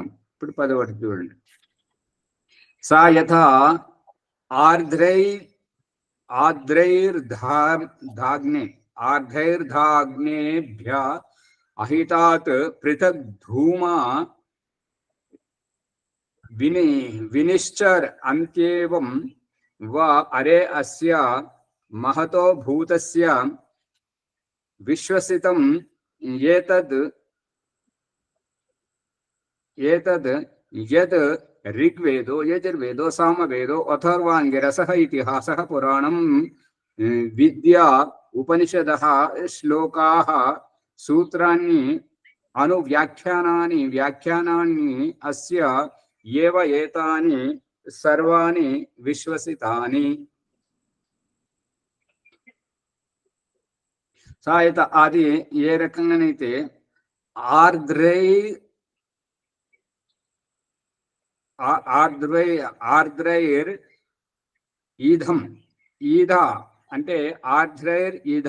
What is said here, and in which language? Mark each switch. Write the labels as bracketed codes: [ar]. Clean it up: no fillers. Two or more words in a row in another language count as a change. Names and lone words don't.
[te] ఇప్పుడు 10వ చూడండి. [sa] సా యథా ఆర్ద్రైర్ధాగ్నేభ్య అహితాత్ పృథక్ ధూమా వినిశ్చర్ అంత్యేవం వా అరే అస్య మహతో భూతస్య విశ్వసితం ఏతద్ యద్ ऋग्वेदो यजुर्वेदो सामवेदो अथर्वाङ्गिरसः इतिहासः पुराणं विद्या उपनिषदः श्लोकाः सूत्राणि अनुव्याख्यानानि व्याख्यानानि अस्य एव एतानि सर्वाणि विश्वसितानि [te] సాయత అది ఏ రకంగానైతే [sa] ఆర్ద్రైర్ ఈధం ఈధ [te] అంటే [sa] ఆర్ద్రైర్ ఈధ.